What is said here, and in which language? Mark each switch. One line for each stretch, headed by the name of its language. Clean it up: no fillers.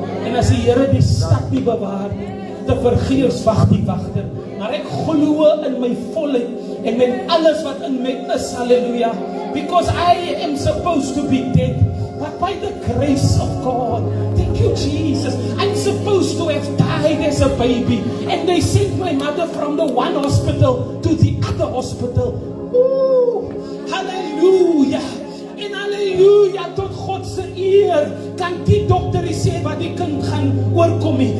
Afrikaans: En as die Here die stad nie bewaar nie, te vergeefs wag die wagter. Maar ek glo in my volheid en met alles wat in my is, hallelujah.
English: Because I am supposed to be dead, but by the grace of God, thank you, Jesus, I'm supposed to have died as a baby. And they sent my mother from the one hospital to the other hospital. Ooh, hallelujah.
Afrikaans: En halleluja, tot God se eer, kan die dokter sê wat die kind gaan oorkom nie.